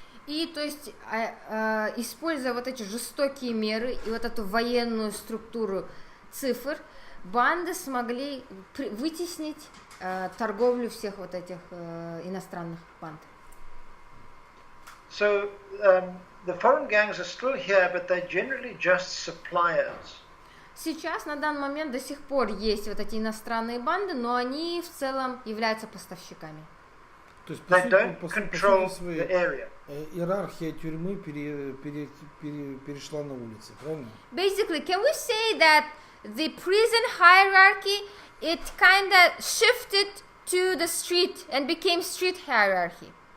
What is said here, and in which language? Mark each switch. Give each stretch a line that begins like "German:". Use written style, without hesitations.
Russian: И то есть, используя вот эти жестокие меры и вот эту военную структуру цифр, банды смогли вытеснить торговлю всех вот этих иностранных банд.
English: So the foreign gangs are still here, but they're generally just suppliers.
Russian: Сейчас на данный момент до сих пор есть вот эти иностранные банды, но они в целом являются поставщиками. То есть, по сути своей, иерархия тюрьмы перешла на улицы, правильно?
English: Basically, can we say that the prison hierarchy, it kind of shifted to the street and became street hierarchy?